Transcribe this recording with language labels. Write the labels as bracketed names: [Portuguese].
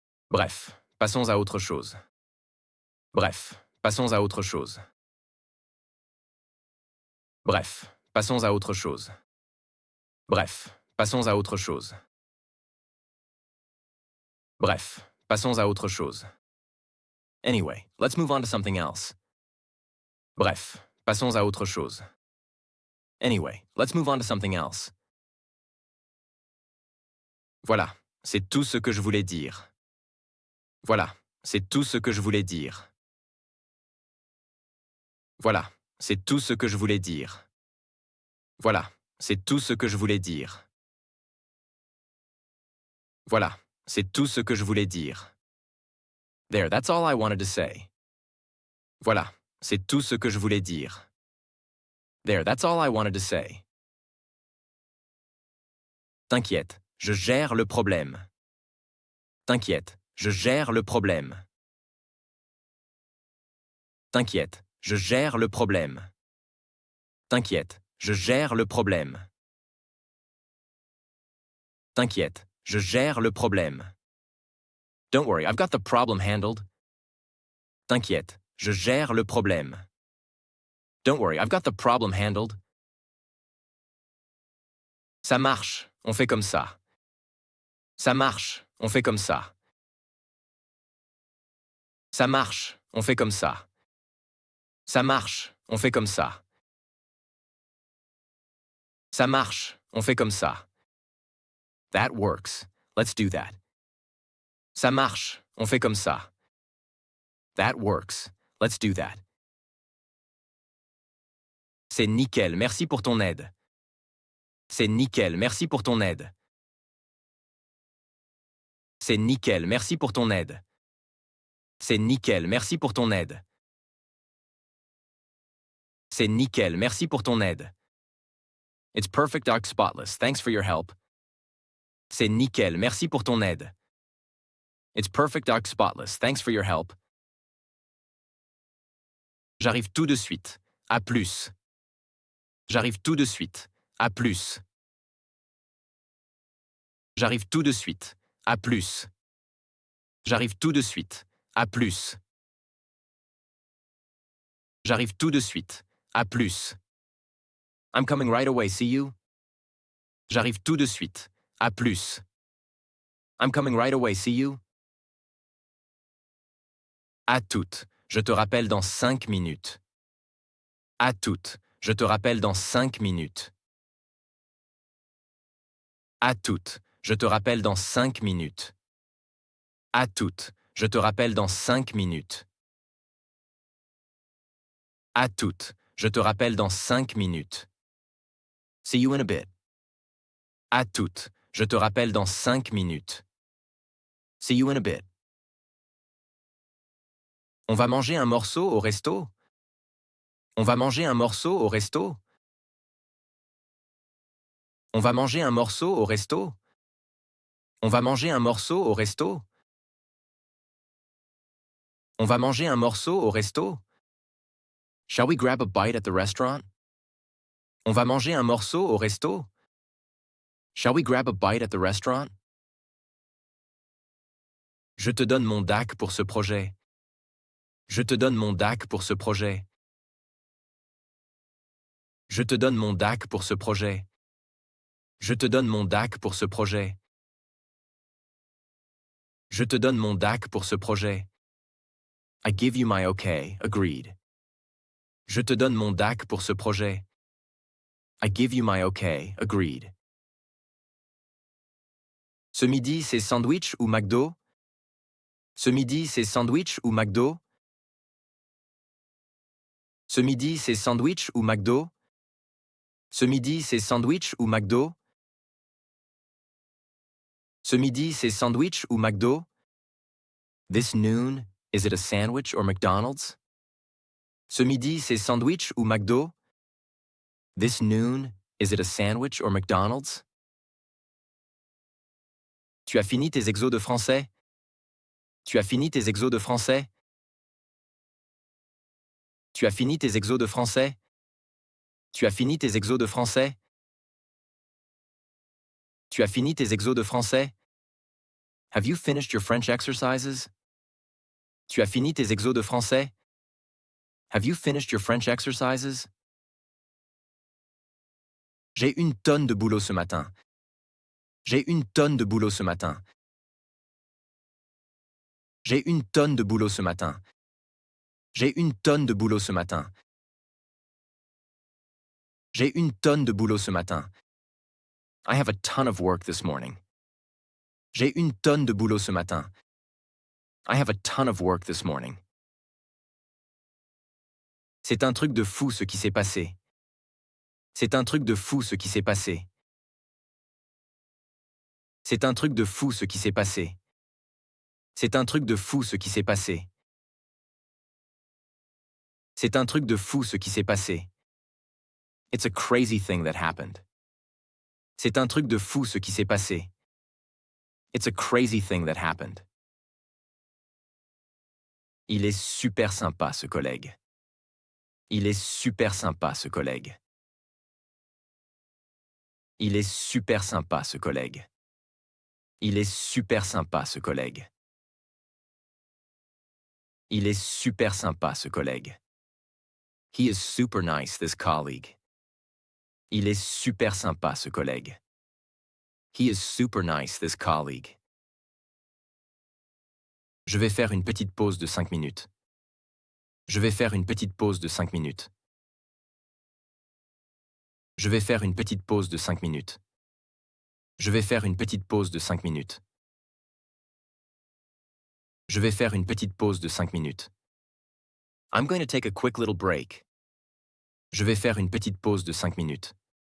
[French] Bref, passons à autre chose. Bref, passons à autre chose. Bref, passons à autre chose. Bref, passons à autre chose. Bref, passons à autre chose. [English] Anyway, let's move on to something else. [French] Bref, passons à autre chose. [English] Anyway, let's move on to something else. [French] Voilà, c'est tout ce que je voulais dire. Voilà, c'est tout ce que je voulais dire. Voilà, c'est tout ce que je voulais dire. Voilà, c'est tout ce que je voulais dire. Voilà, c'est tout ce que je voulais dire. [English] There, that's all I wanted to say. [French] Voilà, c'est tout ce que je voulais dire. [English] There, that's all I wanted to say. [French] T'inquiète, je gère le problème. T'inquiète, je gère le problème. T'inquiète, je gère le problème. T'inquiète, je gère le problème. T'inquiète, je gère le problème. [English] Don't worry, I've got the problem handled. [French] T'inquiète, je gère le problème. [English] Don't worry, I've got the problem handled. [French] Ça marche, on fait comme ça. Ça marche, on fait comme ça. Ça marche, on fait comme ça. Ça marche, on fait comme ça. Ça marche, on fait comme ça. [English] That works. Let's do that. [French] Ça marche, on fait comme ça. [English] That works. Let's do that. [French] C'est nickel, merci pour ton aide. C'est nickel, merci pour ton aide. C'est nickel, merci pour ton aide. C'est nickel, merci pour ton aide. C'est nickel, merci pour ton aide. [English] It's perfect dark spotless, thanks for your help. [French] C'est nickel, merci pour ton aide. [English] It's perfect dark spotless, thanks for your help. [French] J'arrive tout de suite. À plus. J'arrive tout de suite. À plus. J'arrive tout de suite. À plus. J'arrive tout de suite. À plus. J'arrive tout de suite. À plus. [English] I'm coming right away, see you? [French] J'arrive tout de suite. À plus. [English] I'm coming right away, see you? [French] À toutes. Je te rappelle dans 5 minutes. À toutes. Je te rappelle dans 5 minutes. À toutes. Je te rappelle dans 5 minutes. À toutes. Je te rappelle dans 5 minutes. À toutes. Je te rappelle dans 5 minutes. [English] See you in a bit. [French] À toutes. Je te rappelle dans 5 minutes. [English] See you in a bit. [French] On va manger un morceau au resto? On va manger un morceau au resto? On va manger un morceau au resto? On va manger un morceau au resto? On va manger un morceau au resto? [English] Shall we grab a bite at the restaurant? [French] On va manger un morceau au resto? [English] Shall we grab a bite at the restaurant? [French] Je te donne mon DAC pour ce projet. Je te donne mon DAC pour ce projet. Je te donne mon DAC pour ce projet. Je te donne mon DAC pour ce projet. Je te donne mon DAC pour ce projet. [English] I give you my okay, agreed. [French] Je te donne mon DAC pour ce projet. [English] I give you my okay, agreed. [French] Ce midi, c'est sandwich ou McDo? Ce midi, c'est sandwich ou McDo? Ce midi, c'est sandwich ou McDo? Ce midi, c'est sandwich ou McDo? Ce midi, c'est sandwich ou McDo? [English] This noon, is it a sandwich or McDonald's? [French] Ce midi, c'est sandwich ou McDo? [English] This noon, is it a sandwich or McDonald's? [French] Tu as fini tes exos de français? Tu as fini tes exos de français? Tu as fini tes exos de français? Tu as fini tes exos de français? Tu as fini tes exos de français? [English] Have you finished your French exercises? [French] Tu as fini tes exos de français? [English] Have you finished your French exercises? [French] J'ai une tonne de boulot ce matin. J'ai une tonne de boulot ce matin. J'ai une tonne de boulot ce matin. J'ai une tonne de boulot ce matin. J'ai une tonne de boulot ce matin. [English] I have a ton of work this morning. [French] J'ai une tonne de boulot ce matin. [English] I have a ton of work this morning. [French] C'est un truc de fou ce qui s'est passé. C'est un truc de fou ce qui s'est passé. C'est un truc de fou ce qui s'est passé. C'est un truc de fou ce qui s'est passé. C'est un truc de fou ce qui s'est passé. [English] It's a crazy thing that happened. [French] C'est un truc de fou ce qui s'est passé. [English] It's a crazy thing that happened. [French] Il est super sympa ce collègue. Il est super sympa ce collègue. Il est super sympa ce collègue. Il est super sympa ce collègue. Il est super sympa ce collègue. [English] He is super nice, this colleague. [French] Il est super sympa ce collègue. [English] He is super nice, this colleague. [French] Je vais faire une petite pause de 5 minutes. Je vais faire une petite pause de 5 minutes. Je vais faire une petite pause de 5 minutes. Je vais faire une petite pause de 5 minutes. Je vais faire une petite pause de 5 minutes. [English] I'm going to take a quick little break. [French] Je vais faire une petite pause de 5 minutes.